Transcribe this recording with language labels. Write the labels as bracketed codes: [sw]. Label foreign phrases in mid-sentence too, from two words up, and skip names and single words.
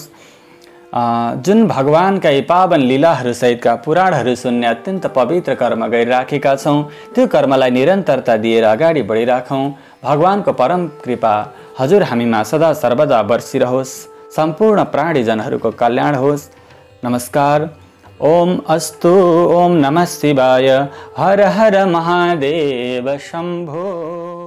[ne] जुन भगवानका यी पावन लीलाहरू सहितका पुराणहरू सुन्ने अत्यन्त पवित्र कर्म गरिराखेका छौँ, त्यो कर्मलाई निरन्तरता दिएर अगाडि बढिराखौँ। भगवानको परम कृपा हजुर हामीमा सदा सर्वदा बर्सिरहोस्, सम्पूर्ण प्राणीजनहरूको कल्याण होस्। [sa] नमस्कार। ओम अस्तु। ओम नमः शिवाय। हर हर महादेव शम्भो।